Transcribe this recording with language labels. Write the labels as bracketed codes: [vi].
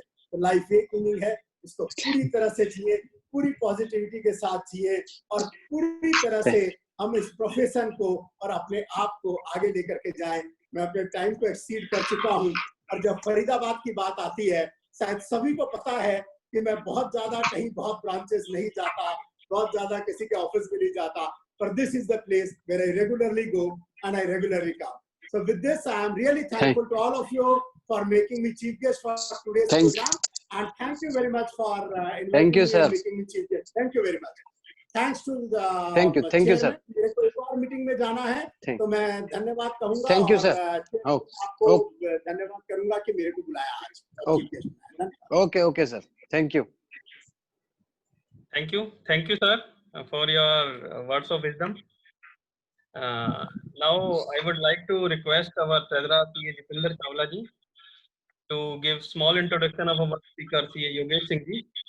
[hi] तो लाइफ एक इनिंग है, इसको पूरी तरह से जिए, पूरी पॉजिटिविटी के साथ जिए, और पूरी तरह से हम इस प्रोफेशन को और अपने आप को आगे लेकर के जाएं। मैं अपने टाइम को एक्सीड कर चुका हूं। और जब फरीदाबाद की बात आती है, शायद सभी को पता है कि मैं बहुत ज्यादा कहीं बहुत ब्रांचेस नहीं जाता, बहुत ज्यादा किसी के ऑफिस में नहीं जाता, पर [en] This is the place where I regularly go and I regularly come. So with this, I am really thankful to all of you for making me chief guest for today's program, and thank you very much for inviting me and making me chief guest. Thank you very much. Thanks to the thank you sir. [hi] मेरे को एक और meeting में जाना है, तो मैं धन्यवाद कहूंगा। [en] Thank you sir. [hi] आपको धन्यवाद करूंगा कि मेरे को बुलाया आज। [en] Okay sir. Thank you. Thank you sir for your words of wisdom. Now I would like to request our Treasurer CA Jitendra Chawla ji to give small introduction of our speaker CA Yogesh Singh ji.